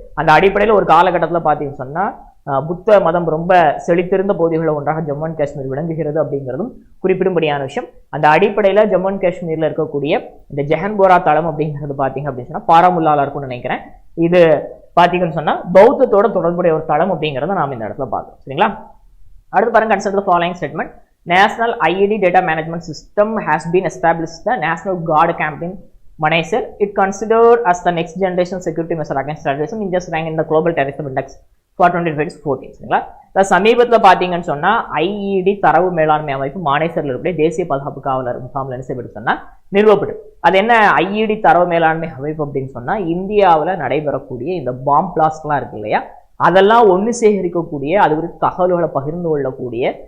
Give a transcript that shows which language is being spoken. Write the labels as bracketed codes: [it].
[ta] அந்த அடிப்படையில் ஒரு காலகட்டத்தில் பார்த்தீங்கன்னு சொன்னா புத்த மதம் ரொம்ப செழித்திருந்த பகுதிகளில் ஒன்றாக ஜம்மு அண்ட் காஷ்மீர் விளங்குகிறது அப்படிங்கிறதும் குறிப்பிடும்படியான விஷயம். அந்த அடிப்படையில் ஜம்மு அண்ட் காஷ்மீர்ல இருக்கக்கூடிய இந்த ஜஹன்போரா தளம் அப்படிங்கிறது பார்த்தீங்க அப்படின்னு சொன்னா பாராமுல்லால இருக்கும்னு நினைக்கிறேன். இது பார்த்தீங்கன்னு சொன்னா பௌத்தத்தோட தொடர்புடைய ஒரு தளம் அப்படிங்கிறத நாம் இந்த இடத்துல பார்க்கணும். சரிங்களா, அடுத்து பாருங்க, [en] Consider the following statement. National IED Data Management System has been established the National Guard Camp in Manesar. It considered as the next generation security measure against terrorism. India's rank in the Global Terrorism Index for 2014. [ta] சரிங்களா, சமீபத்தில் பார்த்தீங்கன்னு சொன்னா IED தரவு மேலாண்மை அமைப்பு மானேசர்ல இருக்கிற தேசிய பாதுகாப்பு காவலர் முகாமில் என்ன செய்யப்பட்டு சொன்னா நிறுவப்பட்டு. அது என்ன IED தரவு மேலாண்மை அமைப்பு அப்படின்னு சொன்னா இந்தியாவில் நடைபெறக்கூடிய இந்த பாம் பிளாஸ்ட்லாம் இருக்கு இல்லையா, அதெல்லாம் ஒன்று சேகரிக்கக்கூடிய, அது குறித்து தகவல்களை பகிர்ந்து கொள்ளக்கூடிய